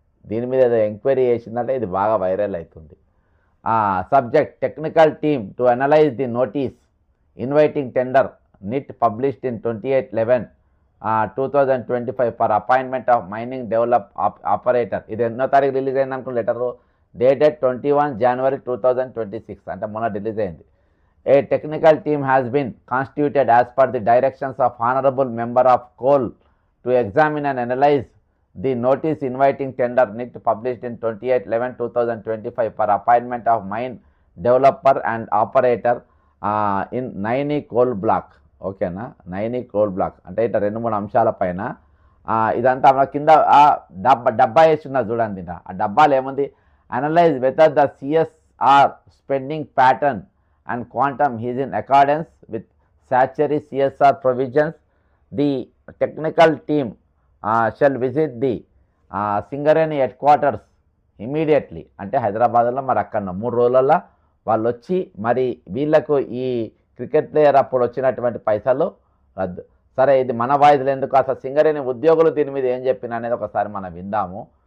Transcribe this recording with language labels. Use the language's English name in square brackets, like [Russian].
[Telugu] దీని మీద ఏదో ఎంక్వైరీ చేసిందంటే ఇది బాగా వైరల్ అవుతుంది. [English] Subject technical team to analyze the notice inviting tender NIT published in 28/11/2025 for appointment of mining develop operator. [Telugu] ఇది ఎన్నో తారీఖు రిలీజ్ అయింది అనుకున్న లెటరు, డేటెడ్ 21 January 2026, అంటే మొన్న రిలీజ్ అయింది. [English] A technical team has been constituted as per the directions of Honorable Member of Coal to examine and analyze the notice inviting tender NIT published in 28/11/2025 for appointment of mine developer and operator in Naini coal block. [Telugu] ఓకేనా, Naini coal block అంటే ఇట్లా 2-3 అంశాల పైన ఇదంతా మన కింద డబ్బా వేస్తున్నారు చూడండి. ఆ డబ్బాలు ఏముంది, [English] Analyze whether the CSR spending pattern and quantum is in accordance with statutory CSR provisions. The technical team shall visit the [Telugu] Singareni head quarters immediately అంటే హైదరాబాద్లో మరి అక్కడ 3 రోజులలో వాళ్ళు వచ్చి మరి వీళ్ళకు ఈ క్రికెట్ ప్లేయర్ అప్పుడు వచ్చినటువంటి పైసలు రద్దు. సరే ఇది మన వాయిదాలు ఎందుకు, అసలు సింగరేణి ఉద్యోగులు దీని మీద ఏం చెప్పిన అనేది ఒకసారి మనం విందాము.